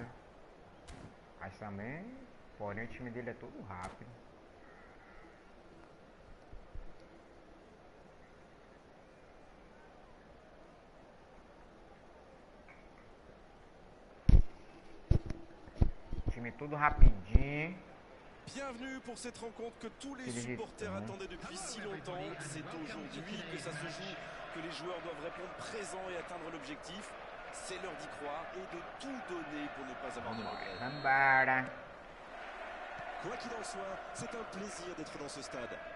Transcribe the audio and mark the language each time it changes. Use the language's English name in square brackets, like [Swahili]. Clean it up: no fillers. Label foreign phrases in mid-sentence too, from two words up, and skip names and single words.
[Portuguese] Mas também, porém o time dele é todo rápido. Time todo rapidinho. [French] Bienvenue pour cette rencontre que tous les supporters attendaient depuis si longtemps. C'est aujourd'hui que ça se joue, que les joueurs doivent répondre présents et atteindre l'objectif. C'est l'heure d'y croire et de tout donner pour ne pas avoir de regrets. Quoi qu'il en soit, c'est un plaisir d'être dans ce stade.